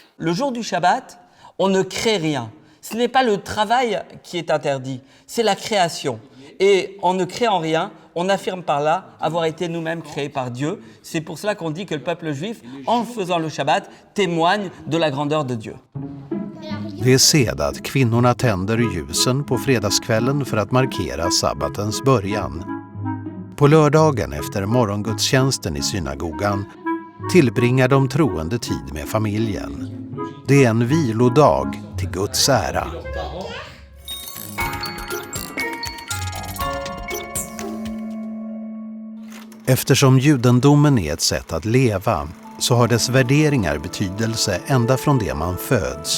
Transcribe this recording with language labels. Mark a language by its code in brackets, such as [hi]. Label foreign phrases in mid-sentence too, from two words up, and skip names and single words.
[fr] Le jour du Shabbat, on ne crée rien. Ce n'est pas le travail qui est interdit, c'est la création. Et en ne créant rien, on affirme par là avoir été nous-mêmes créés par Dieu. C'est pour cela qu'on dit que le peuple juif, en faisant le Shabbat, témoigne de la grandeur de Dieu. [sv] Det är sed att kvinnorna tänder ljusen på fredagskvällen för att markera sabbatens början. På lördagen efter morgongudstjänsten i synagogan tillbringar de troende tid med familjen. Det är en vilodag till Guds ära. Eftersom judendomen är ett sätt att leva så har dess värderingar betydelse ända från det man föds.